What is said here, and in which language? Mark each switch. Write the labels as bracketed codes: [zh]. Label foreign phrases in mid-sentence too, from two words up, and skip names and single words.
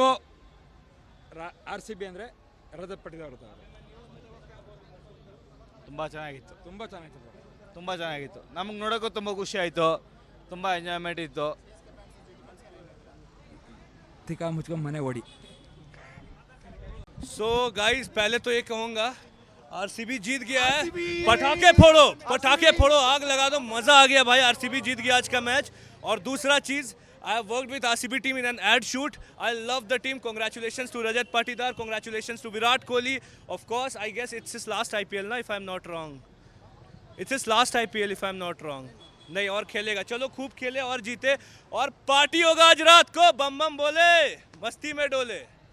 [kn] RCB ಅಂದರೆ ರಜತ್ ಪಟಿದಾರ್ ತುಂಬ ಚೆನ್ನಾಗಿತ್ತು. ತುಂಬ ಚೆನ್ನಾಗಿತ್ತು. ನಮಗೆ ನೋಡೋಕ್ಕೂ ತುಂಬ ಖುಷಿ ಆಯಿತು, ತುಂಬ ಎಂಜಾಯ್ಮೆಂಟ್ ಇತ್ತು. ತಿಕ್ಕ ಮುಚ್ಕೊಂಡು ಮನೆ ಓಡಿ. [en] so guys [hi] पहले तो ये कहूँगा RCB जीत गया है. पटाखे फोड़ो, आग लगा दो, मजा आ गया भाई. RCB जीत गया आज का मैच. और दूसरा चीज, [en] I have worked with RCB team in an ad shoot. I love the team. Congratulations to Rajat Patidar. Congratulations to Virat Kohli. Of course, I guess it's his last IPL ना, if I'm not wrong. It's his last IPL if I'm not wrong. [hi] नहीं और खेलेगा. चलो खूब खेले और जीते और पार्टी होगा आज रात को. बम बम बोले, मस्ती में डोले.